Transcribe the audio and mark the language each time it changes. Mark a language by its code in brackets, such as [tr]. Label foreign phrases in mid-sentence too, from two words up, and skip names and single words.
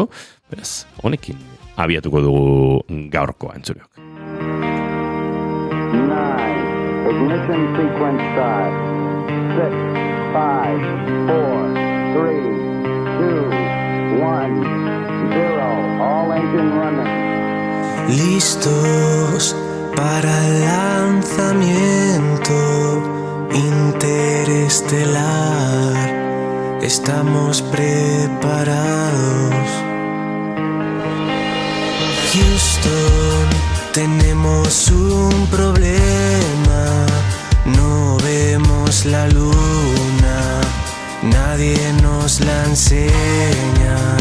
[eu] Beraz, honekin abiatuko dugu gaurkoa entzuleok. [en] 9, ignition sequence start. 6, 5, 4, 3, 2, 1, 0. All engine running. [es] Listos para el lanzamiento interestelar, estamos preparados. Houston, tenemos un problema, no vemos la luna, nadie nos la enseña.